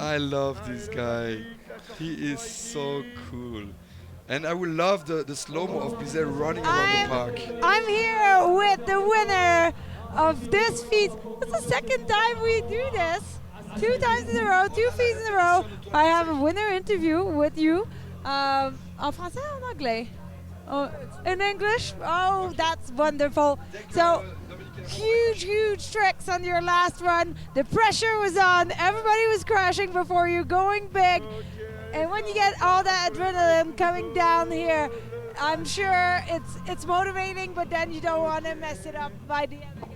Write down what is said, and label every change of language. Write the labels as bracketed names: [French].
[English] I love this guy. He is so cool. And I would love the slow-mo of Bizet running around the park. I'm here with the winner of this FISE. It's the second time we do this. 2 times in a row, 2 FISE in a row. I have a winner interview with you. [French] En français ou en anglais? [English] Oh, in English? Oh, that's wonderful. So, huge tricks on your last run. The pressure was on. Everybody was crashing before you, going big. And when you get all that adrenaline coming down here, I'm sure it's motivating, but then you don't want to mess it up by the end.